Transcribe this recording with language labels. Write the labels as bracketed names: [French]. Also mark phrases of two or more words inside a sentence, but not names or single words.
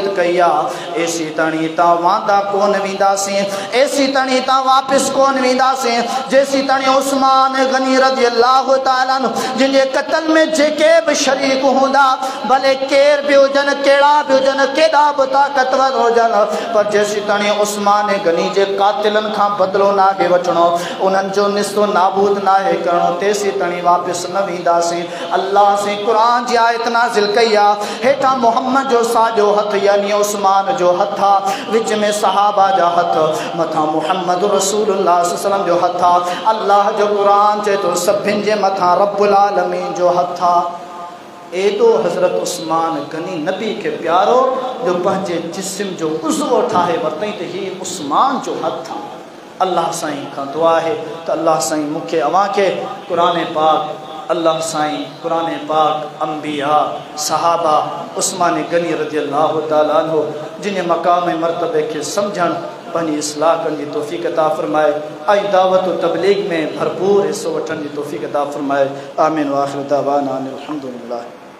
[Sindhi] कई आहे, एसी ताणी तव्हां वांदा कोन वेंदासीं, एसी ताणी तव्हां वापसि कोन वेंदासीं जेसी ताणी उस्मान गनी [Arabic] رضي الله تعالى عنه [Sindhi] जिन जे क़त्ल में जेके बि शरीक हूंदा, भले केर बि हुजनि, कहिड़ा बि हुजनि, केॾा बि ताक़तवर हुजनि, पर जेसी ताणी उस्मान गनी जे कातिलनि खां बदिलो नाहे वठिणो, उन्हनि जो निस्तो नाबूद नाहे करिणो, तेसी ताणी वापसि न वेंदासीं। अल्लाह से क़ुरान जी आयत नाज़िल कई आहे, हेठां मोहम्मद जो साॼो हथ यानी उस्मान जो हथ आहे, विच में सहाबा जा हथ, मथां [Arabic] محمد رسول الله صلى الله عليه وسلم [Sindhi] जो हथ आहे। अल्लाह जो क़ुरान चए थो सभिनि जे मथां [Arabic] رب العالمين [Sindhi] जो हथ आहे। एॾो हज़रत उस्मान गनी नबी खे प्यारो जो पंहिंजे जिस्म जो उज़्व ठाहे वरितईं त हीउ उस्मान जो हथ आहे। अल्लाह साईं खां दुआ आहे त अल्लाह साईं मूंखे अवां खे क़ुरान पाक, अल्लाह साईं क़ुरान पाक, अंबिया, सहाबा, उस्मान गनी [Arabic] رضي الله تعالى عنه [Sindhi] जिन मक़ाम मरतबे खे सम्झण, पंहिंजी इस्लाह करण जी तौफ़ीक़ अता फ़रमाए ऐं दावत तबलीग में भरपूर हिस्सो वठण जी तौफ़ीक़ अता फ़रमाए। [Arabic] آمين وآخر دعوانا أن الحمد لله.